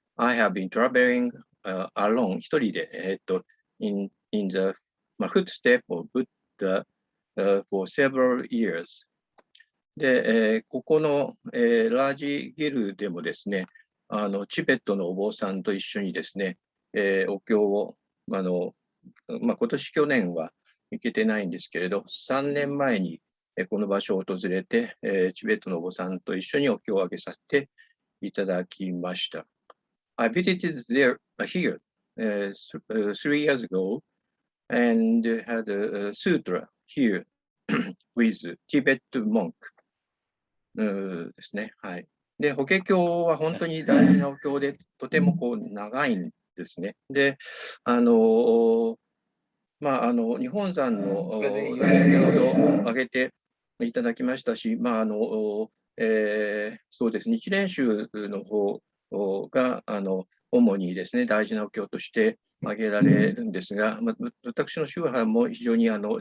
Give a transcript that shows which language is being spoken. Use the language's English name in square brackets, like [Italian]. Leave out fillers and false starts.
[English] I have been traveling alone [Japanese] 一人で、 [English] in the footstep of Buddha for several years. [Japanese] で、ここの、ラージギルでもですね、チベットのお坊さんと一緒にですね、お経を、今年去年は行けてないんですけれど、3年前にこの場所を訪れて、チベットのお坊さんと一緒にお経をあげさせていただきました。 [English] I visited here 3 years ago and had a sutra here with Tibet monk [Japanese] ですね。はい。で、法華経は本当に大事なお経で、とても長いんですね。で、日本山の先ほど挙げていただきましたし、そうですね、日蓮宗の方が主にですね、大事なお経として挙げられるんですが、私の宗派も非常に法